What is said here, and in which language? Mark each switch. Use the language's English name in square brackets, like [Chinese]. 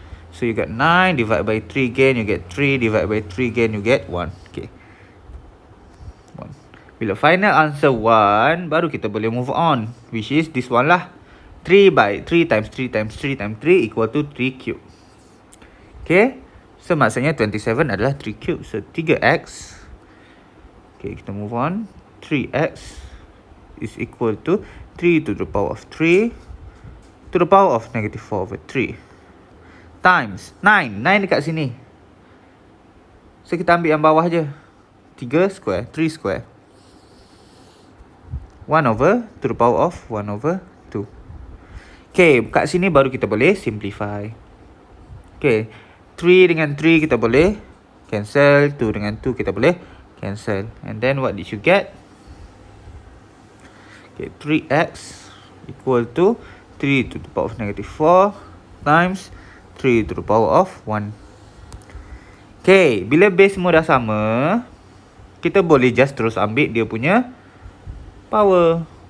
[English] So you get 9 divided by 3 again, you get 3 divided by 3 again, you get 1. Okay. 1. [Malay] Bila final answer 1, baru kita boleh move on, [English] which is this one [Malay] lah. [English] 3 by 3 times 3 times 3 times 3 equal to 3 cube. Okay. [Malay] So maksudnya 27 adalah 3 cube. [English] So 3x. Okay, kita move on. 3x is equal to 3 to the power of 3 to the power of negative 4 over 3 times 9. [Malay] 9 dekat sini. So kita ambil yang bawah je. 3 square, 3 square. [English] 1 over to the power of 1 over 2. [Malay] Okay, kat sini baru kita boleh simplify. Okay, 3 dengan 3 kita boleh cancel. 2 dengan 2 kita boleh cancel. [English] And then what did you get? Okay, 3x equal to 3 to the power of negative 4 times 3 to the power of 1. [Malay] Okay, bila base semua dah sama, kita boleh just terus ambil dia punya power.